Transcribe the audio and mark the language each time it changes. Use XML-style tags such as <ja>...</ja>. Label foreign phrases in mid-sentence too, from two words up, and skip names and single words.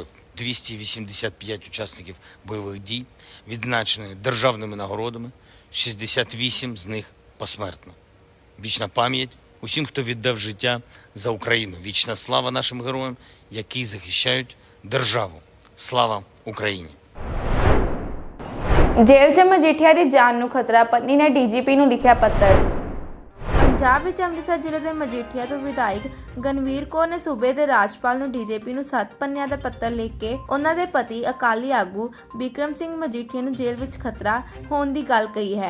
<uk>285 учасників бойових дій, відзначені державними нагородами, 68 з них посмертно. Вічна пам'ять усім, хто віддав життя за Україну. Вічна слава нашим героям, які захищають державу. Слава Україні!</uk> <pa>ਜੇਲ੍ਹ 'ਚ ਮਜੀਠੀਆ ਦੀ ਜਾਨ ਨੂੰ ਖਤਰਾ, ਪਤਨੀ ਨੇ ਡੀਜੀਪੀ ਨੂੰ ਲਿਖਿਆ ਪੱਤਰ। ਪੰਜਾਬ ਵਿੱਚ ਅੰਮ੍ਰਿਤਸਰ ਜ਼ਿਲ੍ਹੇ ਦੇ ਮਜੀਠੀਆ ਤੋਂ ਵਿਧਾਇਕ ਗਨਵੀਰ ਕੌਰ ਨੇ ਸੂਬੇ ਦੇ ਰਾਜਪਾਲ ਨੂੰ ਡੀਜੀਪੀ ਨੂੰ 7 ਪੰਨਿਆਂ ਦਾ ਪੱਤਰ ਲਿਖ ਕੇ ਉਹਨਾਂ ਦੇ ਪਤੀ ਅਕਾਲੀ ਆਗੂ ਬਿਕਰਮ ਸਿੰਘ ਮਜੀਠੀਆ ਨੂੰ ਜੇਲ੍ਹ ਵਿੱਚ ਖਤਰਾ ਹੋਣ ਦੀ ਗੱਲ ਕਹੀ ਹੈ।</pa>